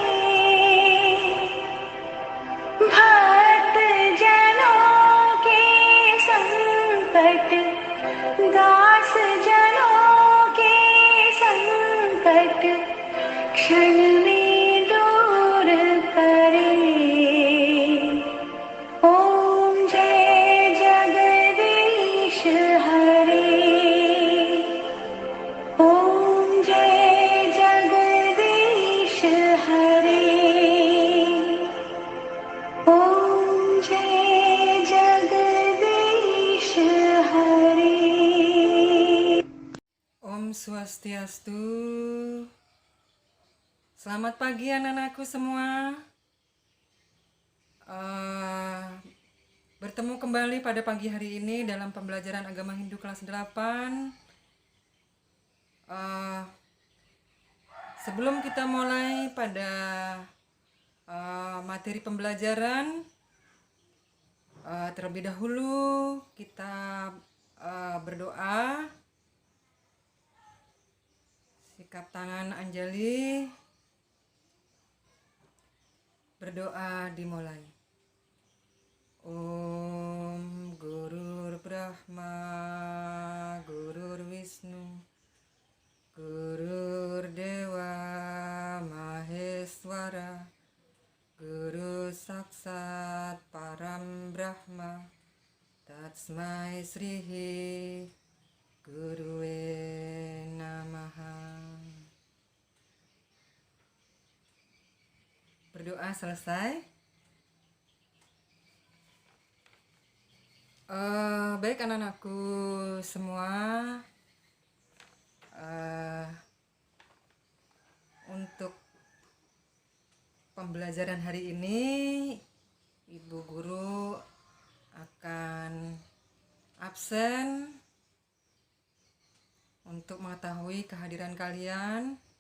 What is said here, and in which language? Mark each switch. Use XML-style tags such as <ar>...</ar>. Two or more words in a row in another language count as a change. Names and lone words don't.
<hi>भक्त जनों के संकट, दास जनों के संकट क्षण में दूर करे। ओम जय जगदीश हरे। ओम जय जगदीश हरे। ओम जय जगदीश हरे।</hi> <ban>Om Swastiastu.</ban> <id>Selamat pagi anak-anakku semua. Bertemu kembali pada pagi hari ini dalam pembelajaran agama Hindu kelas 8. Sebelum kita mulai pada materi pembelajaran, terlebih dahulu kita berdoa. Sikap tangan Anjali. Berdoa dimulai.</id> <sa>Om Gurur Brahma, Gurur Wisnu, Gurur Dewa Maheswara, Guru Saksat Param Brahma, Tatsmai Srihi Gurue Namaha.</sa> <id>Berdoa selesai. Baik anak-anakku semua, untuk pembelajaran hari ini Ibu Guru akan absen untuk mengetahui kehadiran kalian.</id>